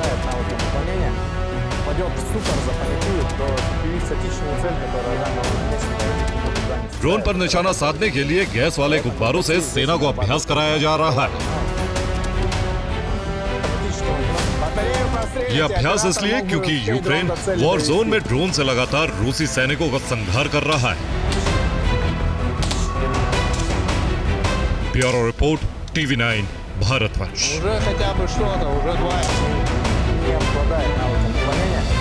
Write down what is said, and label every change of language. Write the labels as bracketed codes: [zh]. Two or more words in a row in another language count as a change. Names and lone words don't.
[hi] ड्रोन पर निशाना साधने के लिए गैस वाले गुब्बारों से सेना को अभ्यास कराया जा रहा है। ये अभ्यास इसलिए क्योंकि यूक्रेन [en] war zone [hi] में ड्रोन से लगातार रूसी सैनिकों का संहार कर रहा है। [en] bureau report, [hi] TV9 भारतवंश। [ru] Уже хотя бы что-то, уже 2 не попадает на вот это